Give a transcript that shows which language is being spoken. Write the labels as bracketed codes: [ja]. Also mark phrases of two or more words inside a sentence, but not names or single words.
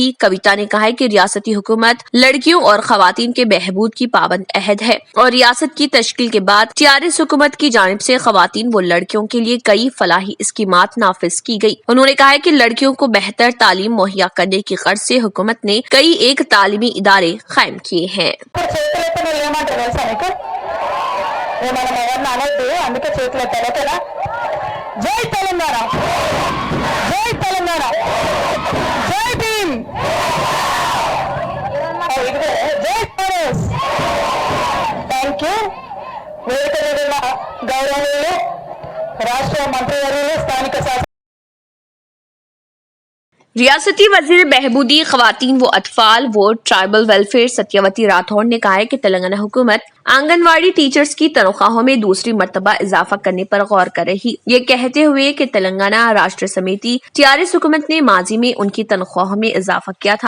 [ur] کویتا نے کہا کہ ریاستی حکومت لڑکیوں اور خواتین کے بہبود کی پابند عہد ہے اور ریاست کی تشکیل کے بعد ٹیآرایس حکومت کی جانب سے خواتین و لڑکیوں کے لیے کئی فلاحی اسکیمات نافذ کی گئی. انہوں نے کہا کہ لڑکیوں کو بہتر تعلیم مہیا کرنے کی غرض سے حکومت نے کئی ایک تعلیمی ادارے قائم کیے ہیں. [te] జై తెలంగాణ, జై తెలంగాణ, జై భీమ్, జై కాంగ్రెస్. [en] Thank you. [te] వేదిక మీద ఉన్న గౌరవనీయులు రాష్ట్ర మంత్రివర్యులు స్థానిక శాసన [ur] ریاستی وزیر بہبودی خواتین و اطفال و [en] tribal welfare [ur] ستیاوتی راٹھور نے کہا ہے کہ تلنگانہ حکومت آنگن واڑی ٹیچرز کی تنخواہوں میں دوسری مرتبہ اضافہ کرنے پر غور کر رہی. یہ کہتے ہوئے کہ تلنگانہ راشٹر سمیتی ٹیآرایس حکومت نے ماضی میں ان کی تنخواہوں میں اضافہ کیا تھا.